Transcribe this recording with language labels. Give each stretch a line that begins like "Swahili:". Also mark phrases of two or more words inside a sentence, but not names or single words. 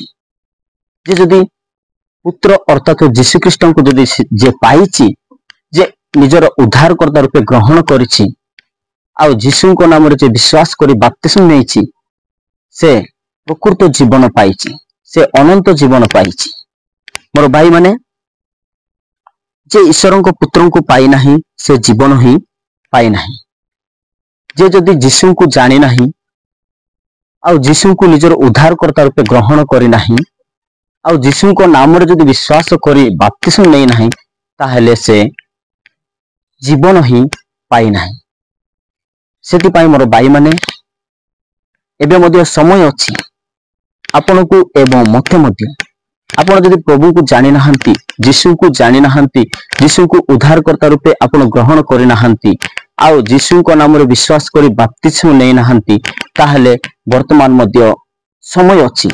Odia: ଯେ ଯଦି ପୁତ୍ର ଅର୍ଥାତ୍ ଯୀଶୁ ଖ୍ରୀଷ୍ଟଙ୍କୁ ଯଦି ଯେ ପାଇଛି, ଯେ ନିଜର ଉଦ୍ଧାରକର୍ତ୍ତା ରୂପେ ଗ୍ରହଣ କରିଛି, ଆ ଯୀଶୁଙ୍କ ନାମରେ ଯେ ବିଶ୍ୱାସ କରି ବାପ୍ତିସ୍ମ ନେଇଛି, ସେ ପ୍ରକୃତ ଜୀବନ ପାଇଛି, ସେ ଅନନ୍ତ ଜୀବନ ପାଇଛି। ମୋର ଭାଇ ମାନେ ଯେ ଈଶ୍ୱରଙ୍କ ପୁତ୍ରଙ୍କୁ ପାଇ ନାହିଁ ସେ ଜୀବନ ହିଁ ପାଇ ନାହିଁ। ଯେ ଯଦି ଯୀଶୁଙ୍କୁ ଜାଣି ନାହିଁ ଆ ଯୀଶୁଙ୍କୁ ନିଜର ଉଦ୍ଧାରକର୍ତ୍ତା ରୂପେ ଗ୍ରହଣ କରି ନାହିଁ ଆ ଯୀଶୁଙ୍କ ନାମରେ ଯଦି ବିଶ୍ୱାସ କରି ବାପ୍ତିସ୍ମ ନେଇ ନାହିଁ, ତାହେଲେ ସେ ଜୀବନ ହିଁ ପାଇ ନାହିଁ। ସେଥିପାଇଁ ମୋର ଭାଇ ମାନେ ଏବେ ମଧ୍ୟ ସମୟ ଅଛି ଆପଣଙ୍କୁ ଏବଂ ମତେ ମଧ୍ୟ ଆପଣ ଯଦି ପ୍ରଭୁଙ୍କୁ ଜାଣି ନାହାନ୍ତି, ଯୀଶୁଙ୍କୁ ଜାଣି ନାହାନ୍ତି, ଯୀଶୁଙ୍କୁ ଉଦ୍ଧାରକର୍ତ୍ତା ରୂପେ ଆପଣ ଗ୍ରହଣ କରି ନାହାନ୍ତି ଆ ଯୀଶୁଙ୍କ ନାମରେ ବିଶ୍ୱାସ କରି ବାପ୍ତିସ୍ମ ନେଇ ନାହାନ୍ତି, ତାହାହେଲେ ବର୍ତ୍ତମାନ ମଧ୍ୟ ସମୟ ଅଛି।